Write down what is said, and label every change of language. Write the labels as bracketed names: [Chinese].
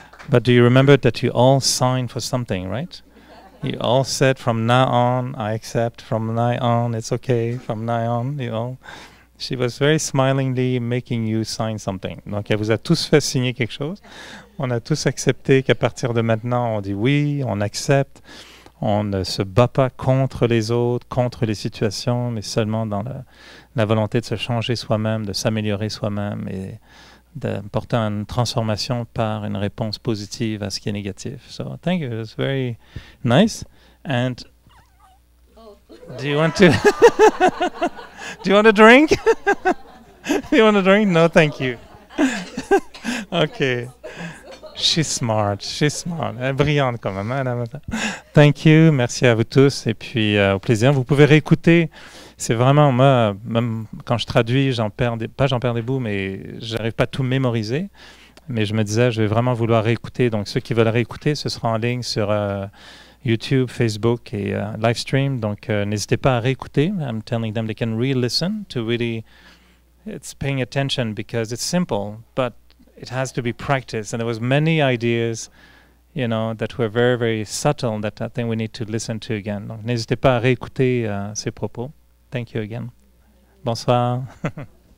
[English] But do you remember that you all signed for something, right? You all said from now on, I accept. From now on, it's okay. From now on, you all. She was very smilingly making you sign something. [French] Donc, elle vous a tous fait signer quelque chose. On a tous accepté qu'à partir de maintenant, on dit oui, on accepte. On ne se bat pas contre les autres, contre les situations, mais seulement dans la volonté de se changer soi-même, de s'améliorer soi-même et d'apporter une transformation par une réponse positive à ce qui est négatif. [English] So, thank you. It was very nice. And do you want to do you want a drink? Do you want a drink? No, thank you. Okay. She's smart. She's smart. [French] Elle est brillante quand même. Hein, [English] thank you. [French] Merci à vous tous. Et puis, au plaisir. Vous pouvez réécouter. C'est vraiment, moi, même quand je traduis, j'en perds des bouts, mais j'arrive pas à tout mémoriser. Mais je me disais, je vais vraiment vouloir réécouter. Donc, ceux qui veulent réécouter, ce sera en ligne sur YouTube, Facebook et live stream. Donc, n'hésitez pas à réécouter. [English] I'm telling them they can re-listen to really, it's paying attention because it's simple, but it has to be practiced. And there was many ideas, you know, that were very, very subtle that I think we need to listen to again. [French] Donc, n'hésitez pas à réécouter ces propos. [English] Thank you again. [French] Bonsoir.